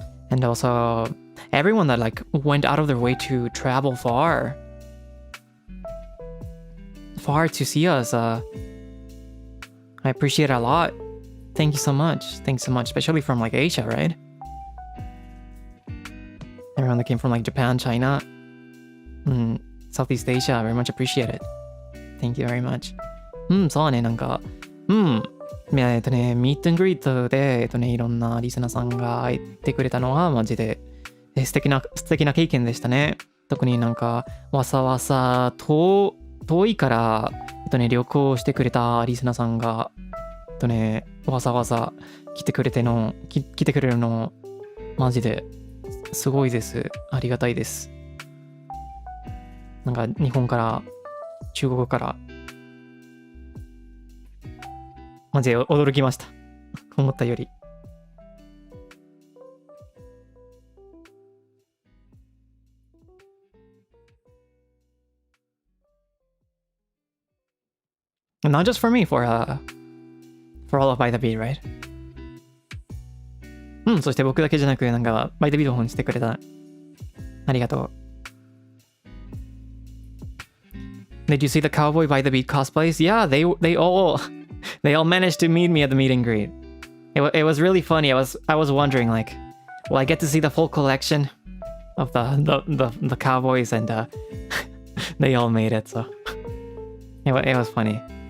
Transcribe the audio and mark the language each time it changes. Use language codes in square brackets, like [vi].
[en] And also, everyone that like went out of their way to travel far to see us, I appreciate it a lot. Thank you so much. Thanks so much, especially from like Asia, right? Everyone that came from like Japan, China, Southeast Asia, very much appreciate it. Thank you very much. [ja] そうね、なんか、ミートングリートで、いろんなリスナーさんが言ってくれたのがマジで素敵な経験でしたね。特になんか、わざわざ遠いから、旅行してくれたリスナーさんが、わざわざ来てくれるの、マジですごいです。ありがたいです。なんか、日本から、中国から、マジで驚きました。思ったより。 [en] Not just for me, for all of By the Beat, right? [ja] そして僕だけじゃなく、なんか、By the Beat を本してくれた。ありがとう。 [en] Did you see the Cowboy By the Beat cosplays? Yeah, they all managed to meet me at the meet and greet. It was really funny. I was wondering, like, will I get to see the full collection of the cowboys? And they all made it, so it was funny.